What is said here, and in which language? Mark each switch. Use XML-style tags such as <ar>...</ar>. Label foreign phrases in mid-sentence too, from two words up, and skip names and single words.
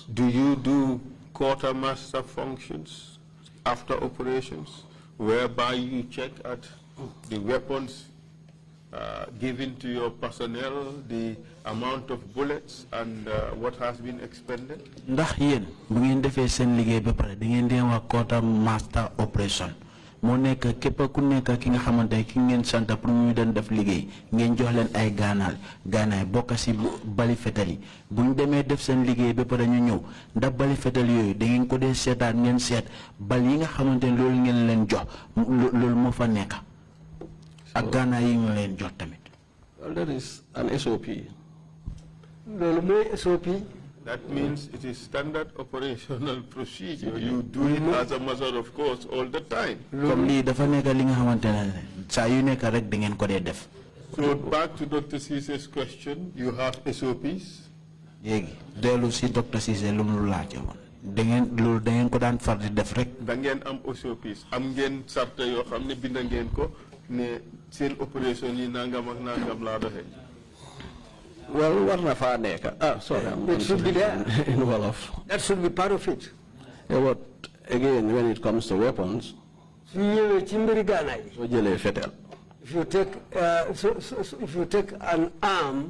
<en>Do you do quartermaster functions after operations, whereby you check at the weapons given to your personnel, the amount of bullets, and what has been expended? Quartermaster operation.</en> <wo>moo nekk képp ku nekk ki nga xamante ki ngeen santa pour ñu den def liggéey ngeen jox leen ay gaanaay bokk si bali fetal yi buñ demee def seen liggéey ba pare ñu ñëw ndax bali fetal yooyu da ngeen ko dee seetaat ngeen seet bal yi nga xamante ne loolu ngeen leen jox loolu moo fa nekk ak gaanaay yi ñu leen jox tamit.</wo> <en>Well, there is an SOP.</en> <wo>loolu mooy SOP.</wo> <en>That means it is standard operational procedure. You do it as a matter of course all the time.</en> <wo>Comme lii dafa nekk li nga xamante ne saa yu nekk rek da ngeen ko dee def.</wo> <en>So back to Dr. Cisse's question, you have SOPs?</en> <wo>Léegi dellu si Dr. Cissé lu mu laajte woon da ngeen ko daan far di def rek. Da ngeen am SOPs am ngeen sarta yoo xam ne bind ngeen ko ne seen opération yi nangam ak nangam laa doxee.</wo> <en>Well, sorry, it should be there. In Wolof. That should be part of it. Yeah, but again, when it comes to weapons, if you take an arm</en>